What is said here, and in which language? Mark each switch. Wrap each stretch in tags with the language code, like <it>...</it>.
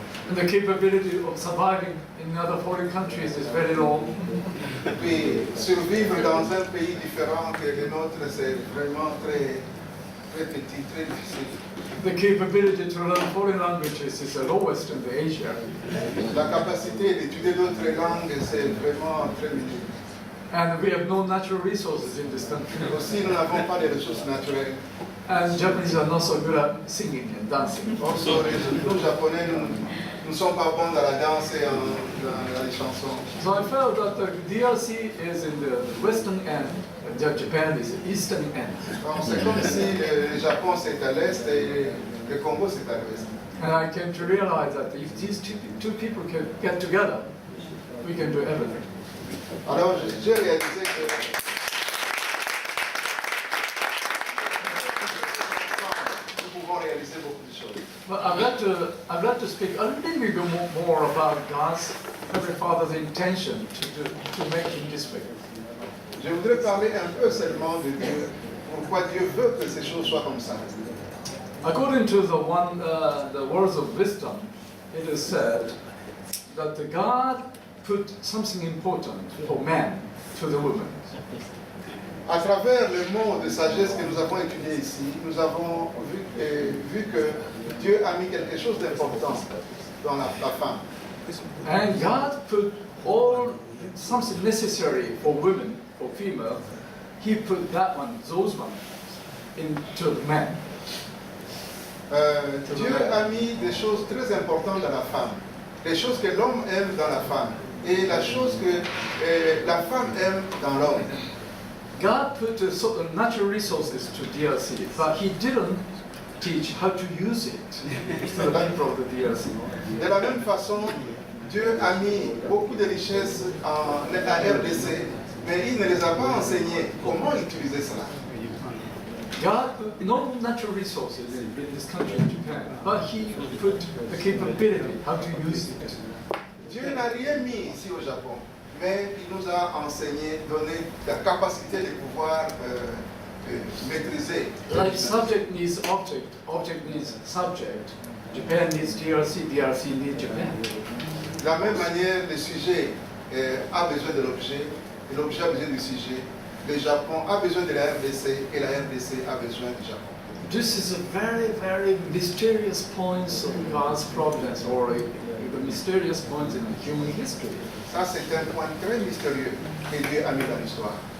<en>And the capability of surviving in other foreign countries is very low.</en> <fr>Puis survivre dans un pays différent que le nôtre, c'est vraiment très, très petit, très difficile.</fr> <en>The capability to learn foreign languages is the lowest in the Asia.</en> <fr>La capacité d'étudier d'autres langues, c'est vraiment très minime.</fr> <en>And we have no natural resources in this country.</en> <fr>Aussi, nous n'avons pas de ressources naturelles.</fr> <en>And Japanese are not so good at singing and dancing.</en> <fr>Also, nous, Japonais, nous ne sommes pas bons dans la danse et dans les chansons.</fr> <en>So I felt that the DRC is in the western end, and Japan is the eastern end.</en> <fr>Donc, c'est comme si le Japon c'est à l'est et le Congo c'est à l'ouest.</fr> <en>And I came to realize that if these two people can get together, we can do everything.</en> <fr>Alors, j'ai réalisé que nous pouvons réaliser beaucoup de choses.</fr> <en>But I'd like to speak a little bit more about God's Heavenly Father's intention to make him this way.</en> <fr>Je voudrais parler un peu seulement de Dieu, pourquoi Dieu veut que ces choses soient comme ça.</fr> <en>According to the words of wisdom, it is said that the God put something important for man to the woman.</en> <fr>À travers le mot de sagesse que nous avons étudié ici, nous avons vu que Dieu a mis quelque chose d'important dans la femme.</fr> <en>And God put something necessary for women, for female, He put those ones, into the man.</en> <fr>Dieu a mis des choses très importantes dans la femme, des choses que l'homme aime dans la femme et la chose que la femme aime dans l'homme.</fr> <en>God put certain natural resources to DRC, but He didn't teach how to use it to the people of the DRC.</en> <fr>De la même façon, Dieu a mis beaucoup de richesses à RDC, mais il ne les a pas enseignées comment utiliser cela.</fr> <en>God put no natural resources in this country, Japan, but He put the capability how to use it.</en> <fr>Dieu n'a rien mis ici au Japon, mais il nous a enseigné, donné la capacité de pouvoir maîtriser.</fr> <en>Like subject needs object, object needs subject. Japan needs DRC, DRC needs Japan.</en> <fr>De la même manière, le sujet a besoin de l'objet, et l'objet a besoin du sujet. Le Japon a besoin de la RDC, et la RDC a besoin du Japon.</fr> <en>This is a very, very mysterious points of God's providence, or the mysterious points in human history.</en> <fr>Ça, c'est un point très mystérieux que Dieu a mis dans l'histoire.</fr>